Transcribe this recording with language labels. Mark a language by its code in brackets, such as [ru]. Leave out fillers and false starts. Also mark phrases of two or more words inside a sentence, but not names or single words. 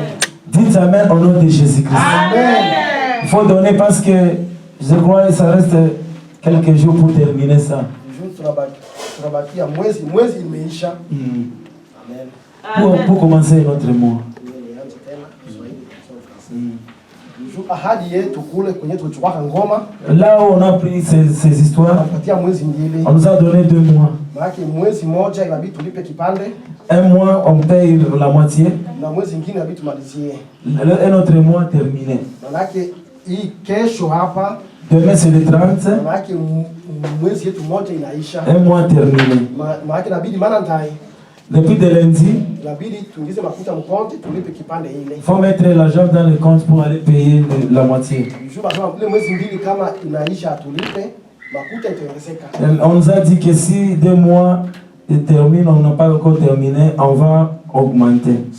[fr] Dites amen au nom de Jésus-Christ. Il faut donner parce que je crois que ça reste quelques jours pour terminer ça. Pour commencer notre mois. [sw] ahadi yetu kule kwenye tulichukua ngoma. [fr] Là où on a pris ces histoires, [sw] Tunapatia mwezi mbili. [fr] on nous a donné 2 mois. [sw] Maana mwezi moja inabidi tulipe kipande. [fr] 1 mois, on paye la moitié. [sw] Na mwezi mwingine inabidi tumalizie. [fr] Un autre mois terminé. [sw] Maana hii kesho hapa. [fr] Demain c'est le 30. [sw] Maana mwezi yetu moja inaisha. [fr] 1 mois terminé. [sw] Maana inabidi maana ndai. [fr] Depuis de lundi, il faut mettre l'argent dans le compte pour aller payer la moitié. On nous a dit que si 2 mois terminent, on n'a pas encore terminé, on va augmenter.